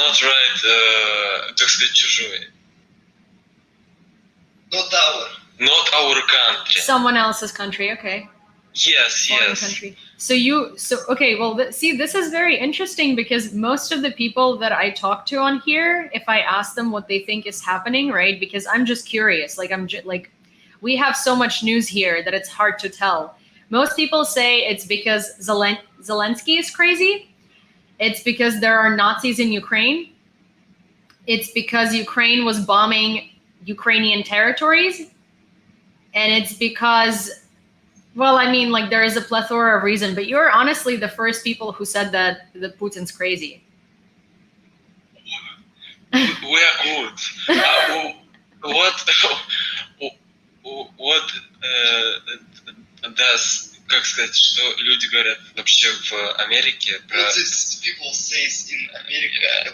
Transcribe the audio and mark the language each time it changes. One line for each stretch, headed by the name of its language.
English: not right,
Russian: как сказать, чужой.
English: Not our country. Someone else's country, okay. Yes, Foreign yes. country. So okay, well, see, this is very interesting because most of the people that I talk to on here, if I ask them what they think is happening, right? Because I'm just curious, like we have so much news here that it's hard to tell. Most people say it's because Zelensky is crazy. It's because there are Nazis in Ukraine. It's because Ukraine was bombing Ukrainian territories. And it's because, well, I mean, like there is a plethora of reason, but you're honestly the first people who said that Putin's crazy. We are good. What does,
Russian: как сказать, что люди говорят вообще в Америке про...
English: What these people says in America